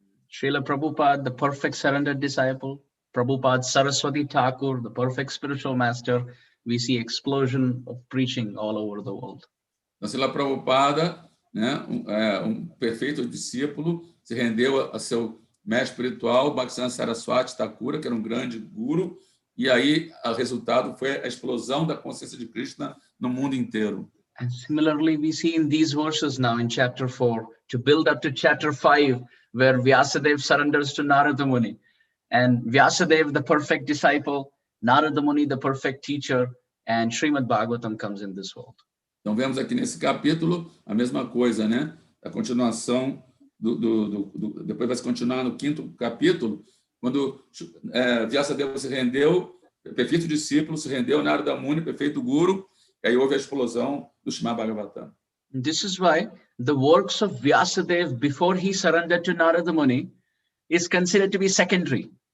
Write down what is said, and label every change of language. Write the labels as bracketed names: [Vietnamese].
[English] Srila Prabhupada, the perfect surrendered disciple, Prabhupada Saraswati Thakur, the perfect spiritual master, we see explosion of preaching all over the world. [Portuguese] Então, Srila Prabhupada, né, um perfeito discípulo, se rendeu a seu mestre espiritual, Bhaktisiddhanta Saraswati Thakura, que era um grande guru, e aí o resultado foi a explosão da consciência de Krishna no mundo inteiro. [English] And similarly, we see in these verses now in chapter 4, to build up to chapter 5, where Vyasadeva surrenders to Narada Muni. And Vyasadeva, the perfect disciple, Narada Muni, the perfect teacher, and Srimad Bhagavatam comes in this world. [Portuguese] Então, vemos aqui nesse capítulo a mesma coisa, né? A continuação depois vai se continuar no 5º capítulo, quando Vyasadeva se rendeu, perfeito discípulo, se rendeu, Narada Muni, perfeito guru, e aí houve a explosão do Srimad Bhagavatam. [English] This is why the works of Vyasadeva before he surrendered to Narada Muni is considered to be secondary.